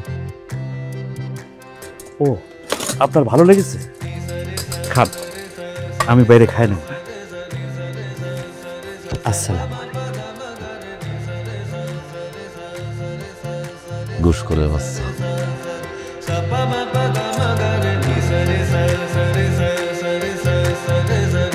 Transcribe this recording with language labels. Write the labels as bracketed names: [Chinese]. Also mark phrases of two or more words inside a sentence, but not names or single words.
[Bangla] ও, আপনার ভালো লেগেছে? খান, আমি বাইরে খাই না। আসসালাম। ঘুষ করে বাচ্চা। sa pa ma pa ga ma ga re ni sa re sa re sa re sa re sa re sa re